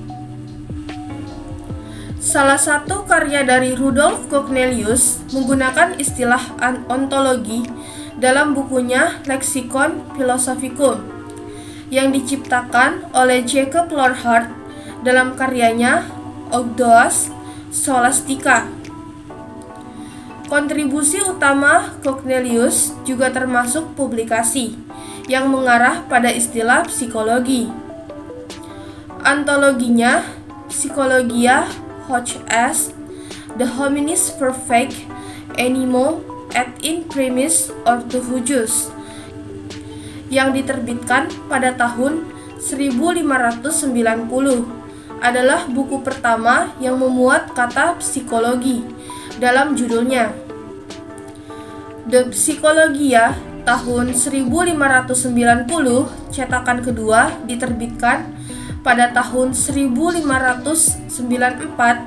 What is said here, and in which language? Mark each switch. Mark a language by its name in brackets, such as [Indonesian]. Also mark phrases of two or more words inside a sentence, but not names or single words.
[Indonesian] Salah satu karya dari Rudolf Cornelius menggunakan istilah ontologi dalam bukunya Lexicon Philosophicum yang diciptakan oleh Jacob Lorhart dalam karyanya Ogdoad Scholastica. Kontribusi utama Cornelius juga termasuk publikasi yang mengarah pada istilah psikologi. Antologinya, Psychologia hoc est, The Hominis Perfect Animo et in Primis Orthohugus, yang diterbitkan pada tahun 1590, adalah buku pertama yang memuat kata psikologi dalam judulnya. The Psychologia tahun 1590, cetakan kedua, diterbitkan pada tahun 1594.